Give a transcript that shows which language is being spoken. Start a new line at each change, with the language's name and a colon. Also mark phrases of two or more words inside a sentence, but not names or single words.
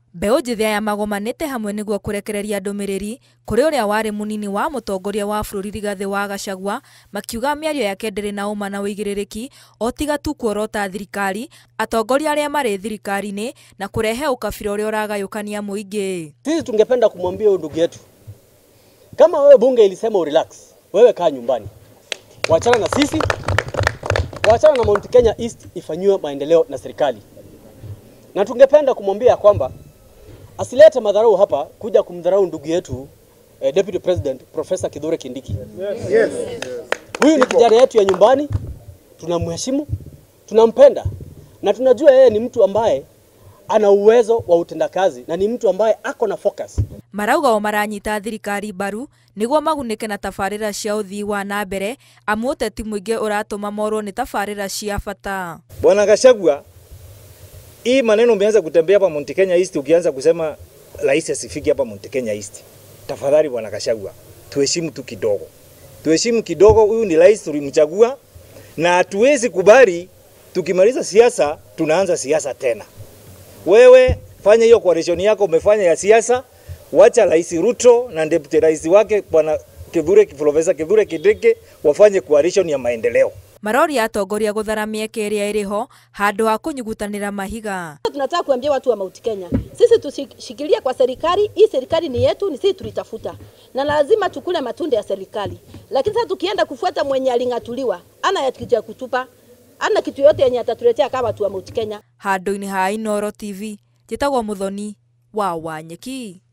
Kikuyu: Mbeũ njithi ya magomanite hamwe niguo kurekereria ndumiriri kuri uria wari munini wa mutongoria wa bururi Rigathi wa Gachagua makiuga miario yake ndiri na uma na uigiririki o tiga tu kuorota thirikari atongoria aria mari thirikari-ini na kurehe ukabira uria uragayukania muingi.
Swahili: Sisi tungependa kumwambia ndugu yetu, kama wewe bunge ilisema relax, wewe kaa nyumbani, wachana na sisi, wachana na Mount Kenya East ifanywe maendeleo na serikali. Na tungependa kumwambia kwamba asilete madharau hapa kuja kumdharau ndugu yetu
English: Deputy President
Swahili: Professor Kithure Kindiki. Yes. Huyu ni kijana yetu ya nyumbani, tunamheshimu, tunampenda na tunajua yeye ni mtu ambaye ana uwezo wa utendakazi na ni mtu ambaye ako na focus.
Kikuyu: Marauga o maranyita thirikari baru niguo magunike na tabarira cia uthii wa na mbere amu uteti muingi uratuma morwo ni tabarira cia bata.
Swahili: Bwana Gachagua, hii maneno umeanza kutembea hapa Mount Kenya East ukianza kusema rais asifiki hapa Mount Kenya East. Tafadhali Bwana Gachagua, tuheshimu tu kidogo. Tuheshimu kidogo, huyu ni rais tulimchagua na hatuwezi kubali tukimaliza siasa tunaanza siasa tena. Wewe fanya hiyo coalition yako umefanya ya siasa, wacha Rais Ruto na deputy rais wake Bwana Professor Kithure Kindiki wafanye coalition ya maendeleo.
Kikuyu: Marori atongoria gutharamia mieke iria iriho handu ha kunyugutanira mahiga.
Swahili: Tunataka kuambia watu wa Mount Kenya, sisi tushikilia kwa serikali, hii serikali ni yetu, ni sisi tulitafuta. Na lazima tukule matunda ya serikali. Lakini sasa tukienda kufuata mwenye alingatuliwa, ana ya kitu ya kutupa, ana kitu yote yenye atatuletea kama watu wa Mount Kenya.
Kikuyu: Handu-ini ha Inooro TV, njitagwo Muthoni wa Wanyeki.